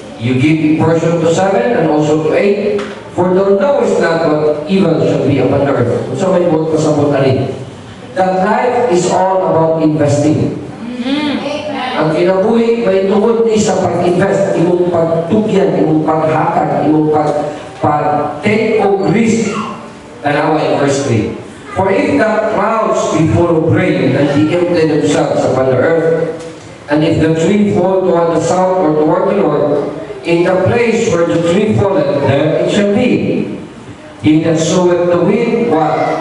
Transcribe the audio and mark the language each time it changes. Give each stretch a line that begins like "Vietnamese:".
English: You give portion to 7 and also to 8, for thou knowest not what evil shall be upon the earth.
Cebuano: So may buot pasabot ali.
English: That life is all about investing.
Cebuano: Ang kinabuhi may tungod ni sa pag-invest, imong pagtugyan, imong paghatag, imong pag-take of risk. Tanawa
English: in verse 3. For if the clouds be full of rain and they empty themselves upon the earth, and if the tree fall toward the south or toward the north, in the place where the tree falleth, there it shall be. He that soweth the wind, what?